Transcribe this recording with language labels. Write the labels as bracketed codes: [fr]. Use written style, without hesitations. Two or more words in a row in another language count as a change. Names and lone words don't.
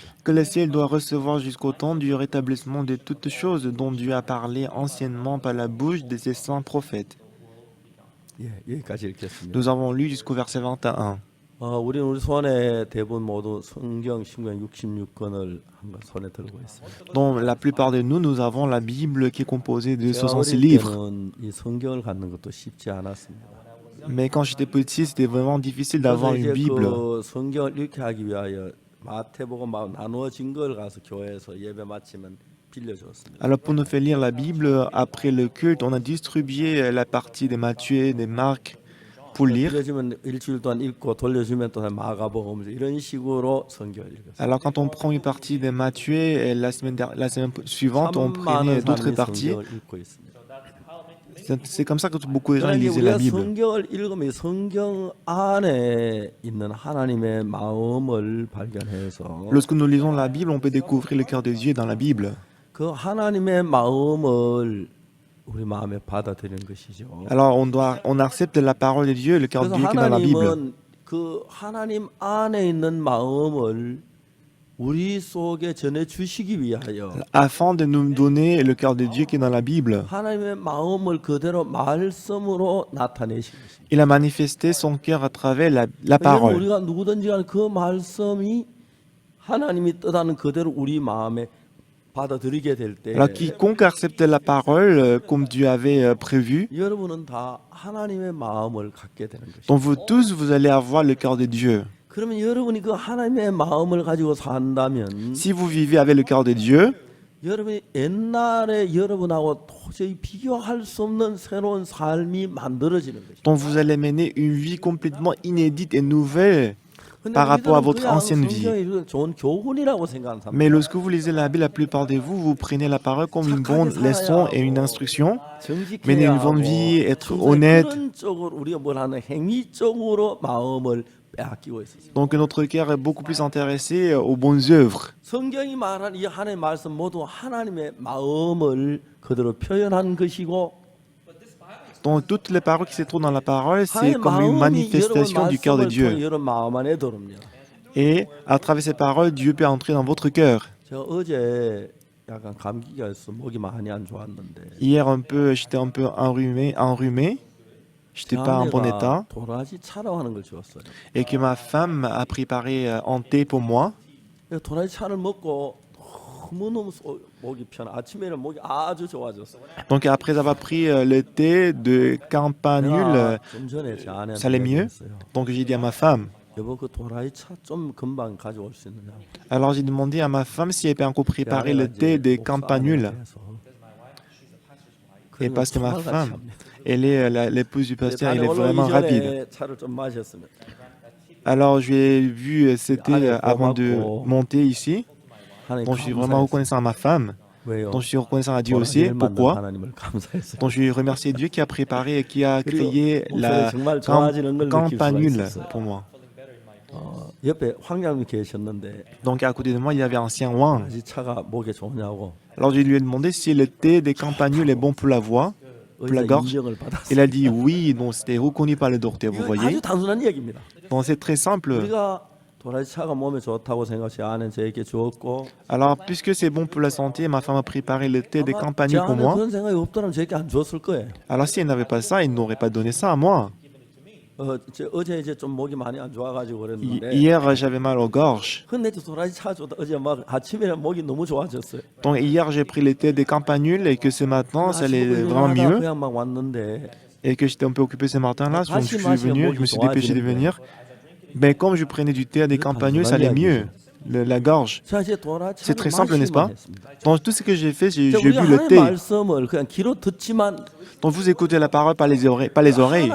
[fr] Que le ciel doit recevoir jusqu'au temps du rétablissement de toutes choses dont Dieu a parlé anciennement par la bouche de ses saints prophètes. [ko] 예, 여기까지 읽겠습니다. [fr] Nous avons lu jusqu'au verset 21. [ko] 우리는 우리 손에 대부분 모두 성경 신구약 66권을 한번 손에 들고 있습니다. [fr] Dans la plupart de nous, nous avons la Bible qui est composée de [ko] 제가 66 어릴 [fr] livres. [ko] 때는 이 성경을 갖는 것도 쉽지 않았습니다. [fr] Mais quand j'étais petit, c'était vraiment difficile [ko] 그래서 [fr] d'avoir [ko] 이제 [fr] une Bible. [ko] 그 성경을 읽게 하기 위하여 마태복음 막 나누어진 걸 가서 교회에서 예배 마치면 빌려줬습니다. [fr] Alors pour nous faire lire la Bible, après le culte, on a distribué la partie des Matthieu, des Marc pour lire. [ko] 빌려주면 일주일 동안 읽고 돌려주면 또 마가복음 이런 식으로 성경을 읽었어요. [fr] Alors quand on prend une partie des Matthieu, et la semaine suivante, on prenait d'autres parties. [ko] 성경을 읽고 있습니다. [fr] C'est comme ça que beaucoup de gens [ko] 그러나 [fr] lisaient [ko] 우리가 [fr] la Bible. [ko] 성경을 읽으면 성경 안에 있는 하나님의 마음을 발견해서 [fr] Lorsque nous lisons la Bible, on peut découvrir le cœur de Dieu dans la Bible. [ko] 그 하나님의 마음을 우리 마음에 받아들이는 것이죠. [fr] Alors on accepte la parole de Dieu, le cœur de [ko] 그래서 [fr] Dieu qui est dans la Bible. [ko] 하나님은 그 하나님 안에 있는 마음을 우리 속에 전해 주시기 위하여 [fr] Afin de nous donner le cœur de Dieu qui est dans la Bible. [ko] 하나님의 마음을 그대로 말씀으로 나타내신 것입니다. [fr] Il a manifesté son cœur à travers la [ko] 왜냐하면 [fr] parole. [ko] 우리가 누구든지 간에 그 말씀이 하나님이 뜻하는 그대로 우리 마음에 받아들이게 될 때 [fr] Alors quiconque accepte la parole comme Dieu avait prévu, [ko] 여러분은 다 하나님의 마음을 갖게 되는 것입니다. [fr] donc vous tous, vous allez avoir le cœur de Dieu. [ko] 그러면 여러분이 그 하나님의 마음을 가지고 산다면 [fr] Si vous vivez avec le cœur de Dieu, [ko] 여러분이 옛날에 여러분하고 도저히 비교할 수 없는 새로운 삶이 만들어지는 것입니다. [fr] donc vous allez mener une vie complètement inédite et nouvelle par rapport à votre ancienne vie. [ko] 성경이 좋은 교훈이라고 생각하는 사람. [fr] Mais lorsque vous lisez la Bible, la plupart de vous, vous prenez la parole comme une bonne leçon et une instruction. mener une bonne vie, être honnête. [ko] 그런 쪽으로 우리가 뭘 하는 행위 쪽으로 마음을 빼앗기고 있었어요. [fr] Donc notre cœur est beaucoup plus intéressé aux bonnes œuvres. [ko] 성경이 말한 이 하나님의 말씀 모두 하나님의 마음을 그대로 표현한 것이고 [fr] Donc toutes les paroles qui se trouvent dans la parole, c'est comme une manifestation du cœur de Dieu. [ko] 여러분 마음 안에 들어옵니다. [fr] Et à travers ces paroles, Dieu peut entrer dans votre cœur. [ko] 제가 어제 약간 감기가 있어 목이 많이 안 좋았는데 [fr] Hier, j'étais un peu enrhumé. J'étais pas en bon état. [ko] 도라지 차라고 하는 걸 주었어요. [fr] Et que ma femme a préparé un thé pour moi. [ko] 도라지 차를 먹고 너무너무 목이 편해. 아침에는 목이 아주 좋아졌어. [fr] Donc après avoir pris le thé de campanule, [ko] 좀 전에 제 아내한테 [fr] ça allait mieux. [ko] 얘기했어요. [fr] Donc j'ai dit à ma femme. [ko] 여보 그 도라지 차 좀 금방 가져올 수 있느냐. [fr] Alors j'ai demandé à ma femme si elle peut encore préparer le thé de campanule. Et parce que ma femme, elle est l'épouse du pasteur, elle est vraiment rapide. [ko] 차를 좀 마셨으면. [fr] Alors j'ai vu ce thé avant de monter ici. Donc je suis vraiment reconnaissant à ma femme. [ko] 왜요? [fr] Donc je suis reconnaissant à Dieu aussi. Pourquoi? [ko] 하나님을 감사했어요. [fr] Donc je remercie Dieu qui a préparé et qui a créé la [ko] 정말 좋아지는 걸 느낄 수가 [fr] campanule [ko] 있었어요. [fr] pour moi. [ko] 옆에 황장님 계셨는데 [fr] Donc à côté de moi, il y avait un ancien wang. [ko] 이 차가 목에 좋냐고 [fr] Alors je lui ai demandé si le thé des campanules est bon pour la voix, pour la [ko] 의사 [fr] gorge. [ko] 인정을 받았어요. [fr] Il a dit oui, donc c'était reconnu par le docteur, vous [ko] 이거 [fr] voyez. [ko] 아주 단순한 얘기입니다. [fr] Donc c'est très simple. [ko] 우리가 도라지 차가 몸에 좋다고 생각해 아는 저에게 주었고 [fr] Alors puisque c'est bon pour la santé, ma femme a préparé le thé des [ko] 아마 제 [fr] campanules pour [ko] 안에 [fr] moi. [ko] 그런 생각이 없더라면 저에게 안 줬을 거예요. [fr] Alors si elle n'avait pas ça, il n'aurait pas donné ça à moi. [ko] 어제 이제 좀 목이 많이 안 좋아가지고 그랬는데 [fr] Hier, j'avais mal aux gorges. [ko] 근데 저 도라지 차 줬다 어제 막 아침에는 목이 너무 좋아졌어요. [fr] Donc hier, j'ai pris le thé des campanules et que ce matin, ça allait vraiment mieux. [ko] 그냥 막 왔는데 [fr] Et que j'étais un peu occupé ce matin-là, donc je suis venu, je me suis dépêché de venir. Mais comme je prenais du thé des campanules, ça allait mieux. La gorge. [ko] 자 이제 도라지 [fr] C'est très simple, n'est-ce pas? [ko] 했습니다. [fr] Donc tout ce que j'ai fait, j'ai bu [ko] 우리가 [fr] le [ko] 하나님의 [fr] thé. [ko] 말씀을 그냥 귀로 듣지만 [fr] Donc vous écoutez la parole par les oreilles.